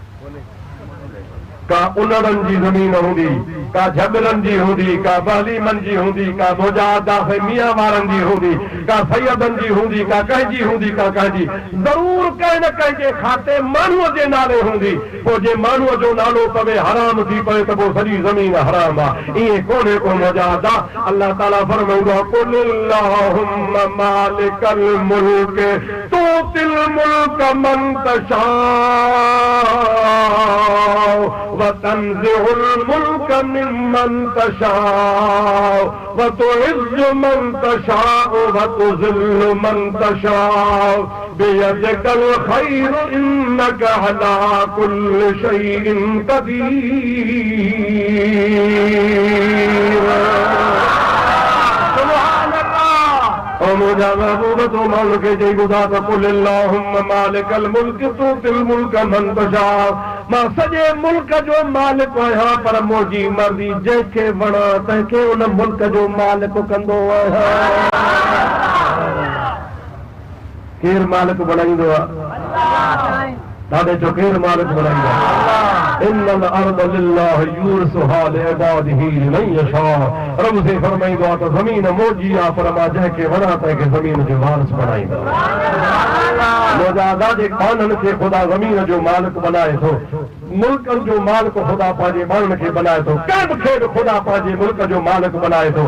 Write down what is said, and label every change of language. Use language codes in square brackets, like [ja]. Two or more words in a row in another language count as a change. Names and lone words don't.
[sd] का उलड़नि जी ज़मीन हूंदी, का झगड़नि जी हूंदी, का बहलीमन जी हूंदी, का मुजादा मियां वारनि जी हूंदी, का सैयदनि जी हूंदी, का कंहिंजी हूंदी, का कंहिंजी ज़रूर कंहिं न कंहिं जे खाते माण्हूअ जे नाले हूंदी। पोइ जे माण्हूअ जो नालो पवे हराम थी पए त पोइ सॼी ज़मीन हराम आहे। ईअं कोन्हे को मुजादा। अल्लाह ताला फरमाईंदो आहे [ar] قل اللهم مالك الملك تؤتي الملك من تشاء وتنزع الملك ممن تشاء وتعز من تشاء وتذل من تشاء بيدك الخير إنك على كل شيء قدير. [sd] मुंहिंजा महबूब तो मालिक जी ॿुधा त [ar] قل اللهم مالك الملك تؤتي الملك من تشاء. [sd] मां सॼे मुल्क जो मालिक आहियां, पर मुंहिंजी मर्ज़ी जंहिंखे वणा तंहिंखे उन मुल्क जो मालिक कंदो आहियां। केरु मालिक बणाईंदो आहे? ॾाढे जो केरु मालिक बणाईंदो आहे? [ar] إن الأرض لله يورثها لعباده لمن يشاء. [sd] रब से फरमाईंदो आहे त ज़मीन मुंहिंजी आहे, पर मां जंहिंखे वणा तंहिंखे ज़मीन जो वारिस बणाईंदो। मुजादा जे काननि खे ख़ुदा ज़मीन जो मालिक बनाए थो, मुल्कनि जो मालिक ख़ुदा पंहिंजे माण्हुनि खे बनाए थो, कंहिं खे बि ख़ुदा पंहिंजे मुल्क जो मालिक बनाए थो।